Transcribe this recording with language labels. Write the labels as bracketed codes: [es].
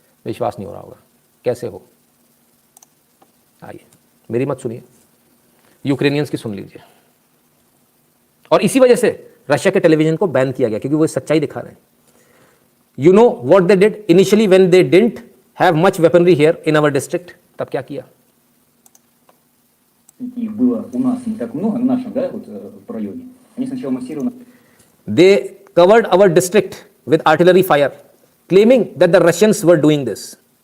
[hi] विश्वास नहीं हो रहा होगा, कैसे हो? आइए मेरी मत सुनिए, यूक्रेनियंस की सुन लीजिए। और इसी वजह से रशिया के टेलीविजन को बैन किया गया, क्योंकि वो सच्चाई दिखा रहे हैं। [en] You know what they did initially when they didn't have much weaponry here in our district. [hi] तब क्या किया? [ru] И было у нас не так много, на нашем, да, вот в районе. Они сначала массированно... [en] They covered our district with artillery fire, claiming that the Russians were doing this.